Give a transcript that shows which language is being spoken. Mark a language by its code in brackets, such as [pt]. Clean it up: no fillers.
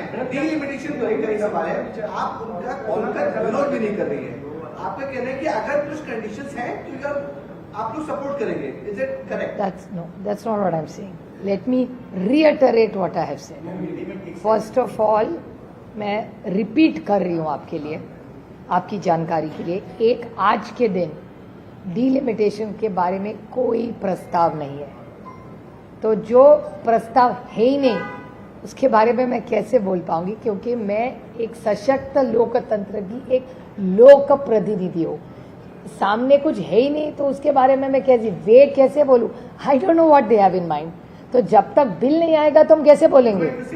[hi] Delimitation को लेकर एक सवाल है, आप उनका विरोध भी नहीं कर रही है। आपका कहना है कि अगर कुछ कंडीशंस हैं तो आप लोग सपोर्ट करेंगे, [en] Is it correct? That's not what I'm saying. Let me reiterate what I have said. First of all, [hi] मैं रिपीट कर रही हूँ आपके लिए, आपकी जानकारी के लिए, एक आज के दिन डिलिमिटेशन के बारे में कोई प्रस्ताव नहीं है। तो जो प्रस्ताव है ही नहीं उसके बारे में मैं कैसे बोल पाऊंगी, क्योंकि मैं एक सशक्त लोकतंत्र की एक लोक प्रतिनिधि हूँ। सामने कुछ है ही नहीं तो उसके बारे में मैं कैसे बोलूं? [en] I don't know what they have in mind. [hi] तो जब तक बिल नहीं आएगा तो हम कैसे बोलेंगे?